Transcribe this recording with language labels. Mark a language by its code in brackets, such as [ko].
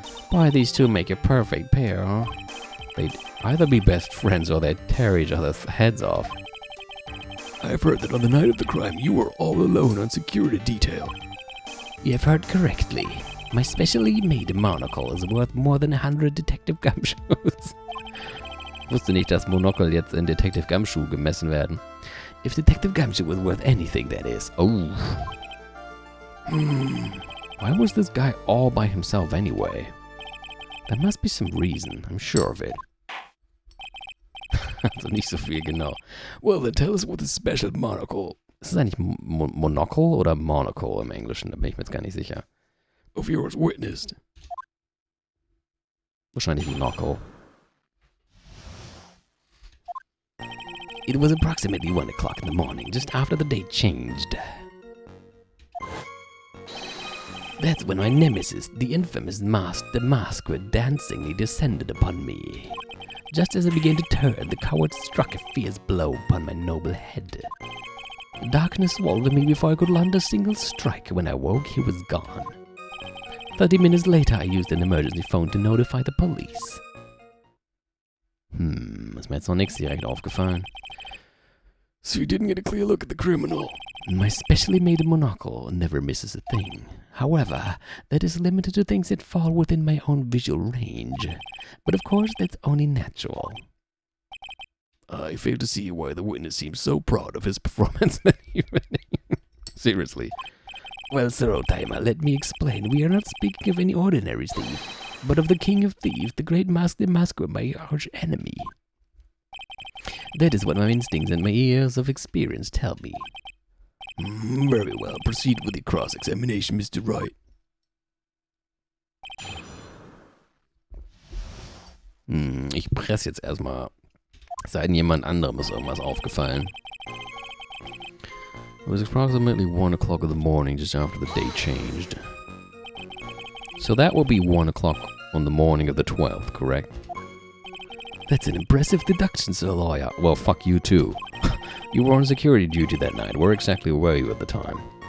[en] Boy, these two make a perfect pair, huh? They'd either be best friends or they'd tear each other's heads off. I've heard that on the night of the crime, you were all alone on security detail. You have heard correctly. My specially made monocle is worth more than 100 Detective Gumshoes. [de] Ich wusste nicht, dass Monokel jetzt in Detective Gumshoe gemessen werden. [en] If Detective Gumshoe was worth anything, that is. Oh. Why was this guy all by himself anyway? There must be some reason, I'm sure of it. [de] Also nicht so viel, genau. [en] Well, then tell us what the special monocle [de] Ist es eigentlich Monocle oder Monocle im Englischen? Da bin ich mir jetzt gar nicht sicher. [en] of yours witnessed. [de] Wahrscheinlich Monocle. [en] It was approximately 1 o'clock in the morning, just after the date changed. That's when my nemesis, the infamous DeMasque, dancingly descended upon me. Just as I began to turn, the coward struck a fierce blow upon my noble head. Darkness swallowed me before I could land a single strike. When I woke, he was gone. 30 minutes later, I used an emergency phone to notify the police. [de] Ist mir jetzt noch nichts direkt aufgefallen. [en] So you didn't get a clear look at the criminal. My specially made monocle never misses a thing. However, that is limited to things that fall within my own visual range. But of course, that's only natural. I fail to see why the witness seems so proud of his performance that evening. Seriously. Well, Sir Oldtimer, let me explain. We are not speaking of any ordinary thief, but of the king of thieves, the great master DeMasque, my arch enemy. That is what my instincts and my years of experience tell me. Very well. Proceed with the cross-examination, Mr. Wright. [de] Ich presse jetzt erstmal. Sei denn jemand anderem ist irgendwas aufgefallen. [en] It was approximately 1 o'clock in the morning just after the day changed. So that will be 1 o'clock on the morning of the 12th, correct? That's an impressive deduction, Sir Lawyer. Well, fuck you too. You were on security duty that night. Where exactly were you at the time?